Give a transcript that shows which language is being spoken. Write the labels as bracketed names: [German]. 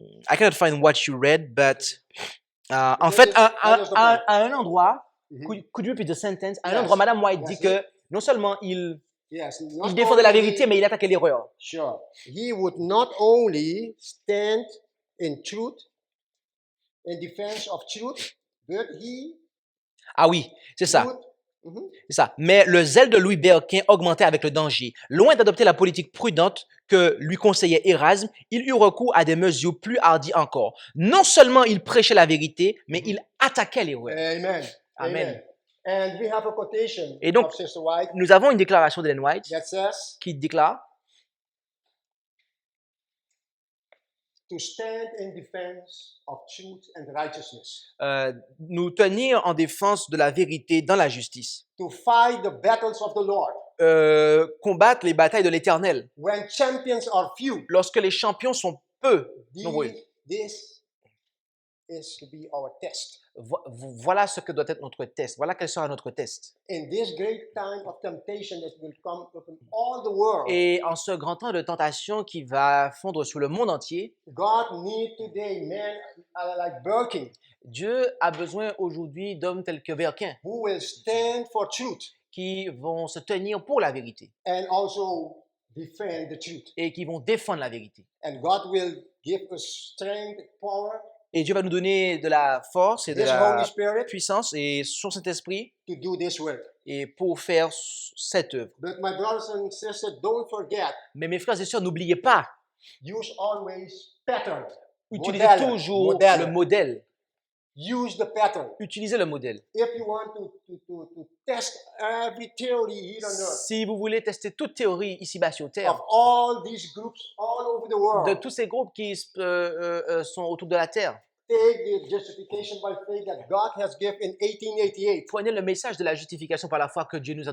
[English] I cannot find what you read, but [French] en fait, à un endroit, [English] could you repeat the sentence? [French] À un endroit, Madame White dit que non seulement il défendait la vérité, mais il attaquait l'erreur. [English] Sure. He would not only stand in truth, in defense of truth, but he [French] Ah oui, c'est ça. [English] would. Mhm. [French] C'est ça. Mais le zèle de Louis Berquin augmentait avec le danger. Loin d'adopter la politique prudente que lui conseillait Érasme, il eut recours à des mesures plus hardies encore. Non seulement il prêchait la vérité, mais il attaquait l'erreur. Amen. Amen. [English] And we have a quotation [French] Et donc, [English] of Sister White [French] nous avons une déclaration d'Ellen White [English] that says, [French] qui déclare [English] to stand in defense of truth and righteousness, [French] nous tenir en défense de la vérité dans la justice, [English] to fight the battles of the Lord. [French] combattre les batailles de l'Éternel. [English] When champions are few, [French] Lorsque les champions sont peu nombreux, [English] this is to be our test. [French] voilà ce que doit être notre test. Voilà quel sera notre test. [English] In this great time of temptation that will come upon all the world, [French] Et en ce grand temps de tentation qui va fondre sur le monde entier, [English] God needs today men like Birkin [French] Dieu a besoin aujourd'hui d'hommes tels que Berquin [English] who will stand for truth [French] qui vont se tenir pour la vérité [English] and also defend the truth. [French] et qui vont défendre la vérité. [English] And God will give us strength, power, [French] Et Dieu va nous donner de la force et de [English] His [French] la [English] Holy Spirit [French] puissance et son Saint-Esprit [English] to do this work. [French] et pour faire cette œuvre. [English] But my brothers and sisters, don't forget, [French] Mais mes frères et sœurs, n'oubliez pas, [English] use always pattern. [French] utilisez Modèle. toujours Modèle. le modèle. [English] Use the pattern. [French] Utilisez le modèle. [English] If you want to test every theory here on earth [French] Si vous voulez tester toute théorie ici-bas sur Terre, [English] of all these groups all over the [French] de [English] world, [French] tous ces groupes qui sont autour de la Terre, [English] take the justification by faith that God has given in 1888. [French] prenez le message de la justification par la foi que Dieu nous a